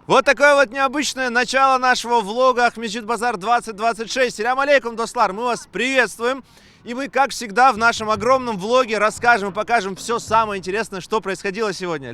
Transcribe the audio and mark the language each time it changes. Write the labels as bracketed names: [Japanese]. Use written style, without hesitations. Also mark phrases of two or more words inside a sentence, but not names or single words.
[Russian] Вот такое вот необычное начало нашего влога Ахмеджит Базар 2026. [Crimean Tatar] Салям алейкум, дослар, [Russian] мы вас приветствуем. И мы, как всегда, в нашем огромном влоге расскажем и покажем все самое интересное, что происходило сегодня.